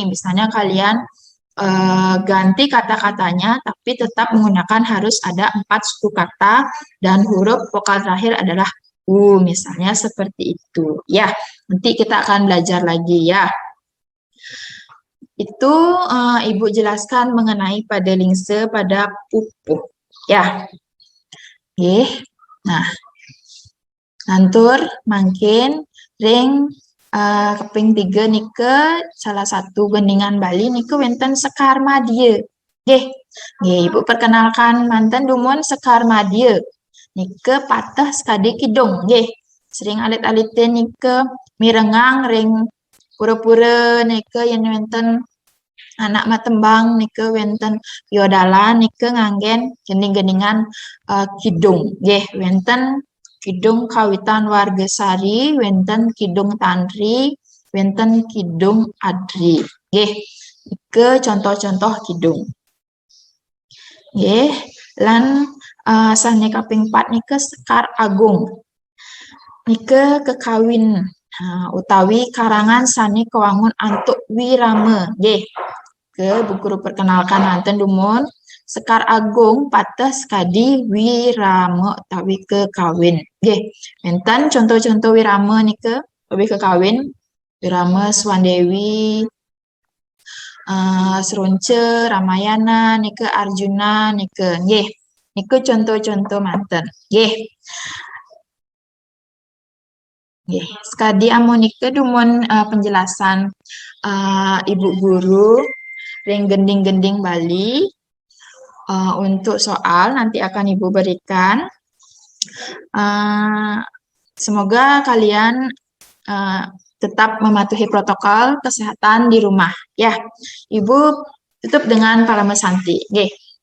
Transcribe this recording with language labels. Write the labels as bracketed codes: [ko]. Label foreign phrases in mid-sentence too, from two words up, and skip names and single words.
[id] Misalnya kalian ganti kata-katanya, tapi tetap menggunakan harus ada 4 suku kata dan huruf vokal terakhir adalah U, misalnya seperti itu. Ya, nanti kita akan belajar lagi ya. Itu Ibu jelaskan mengenai padelingse pada pupuh. Ya. Oke. Nah, [ban] nantur makin ring keping 3 nike salah satu gendingan Bali nike wenten Sekar Madya. Nggih. Nggih, Ibu perkenalkan manten dumun Sekar Madya. Nike patah sekadi kidung. Nggih. Sering alit-aliten nike mirengang ring pura-pura nike yen wenten anak matembang nike wenten yodala nike nganggen gending-gendingan kidung. Nggih, wenten kidung kawitan wargasari, wenten kidung tantri, wenten kidung adri. Nggih, ke contoh-contoh kidung. Nggih, lan sane kaping 4 nike Sekar Agung. Nike kekawin utawi karangan sane kewangun Antuk Wirama. Nggih. Ke buku perkenalkan nanten dumun Sekar Agung patah sekadi Wirama utawi kekawin. Nggih. Enten contoh-contoh Wirama nike utawi kekawin. Wirama Swandewi, Seronce, Ramayana, nike Arjuna, nike nggih. Nike contoh-contoh manten. Nggih. Nggih, sekadi amun nike dumun penjelasan Ibu Guru ring gending-gending Bali. [id] Untuk soal nanti akan Ibu berikan. Semoga kalian tetap mematuhi protokol kesehatan di rumah ya. Ibu tutup dengan Parama Santi. Nggih.